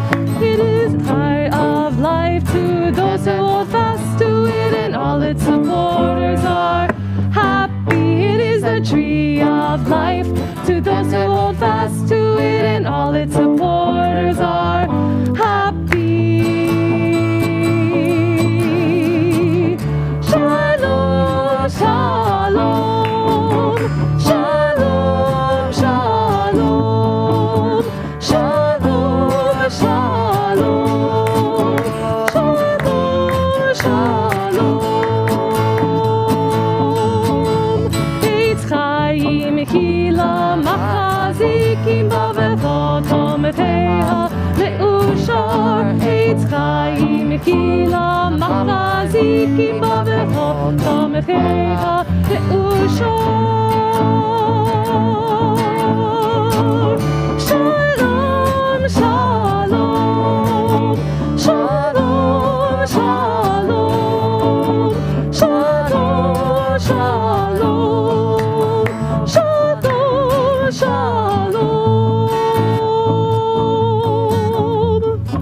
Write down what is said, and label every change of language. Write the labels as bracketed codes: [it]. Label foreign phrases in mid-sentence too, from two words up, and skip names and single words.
[en] It is a tree of life to those who hold fast to it, and all its supporters are happy. It is a tree of life to those who hold fast to it, and all its supporters are happy. [he] שלום, שלום, שלום, שלום, שלום, שלום, שלום, שלום. עץ חיים היא למחזיקים בה ותומכיה מאושר. עץ חיים היא למחזיקים בה ותומכיה מאושר. שלום, שלום, שלום, שלום, שלום, שלום, שלום, שלום.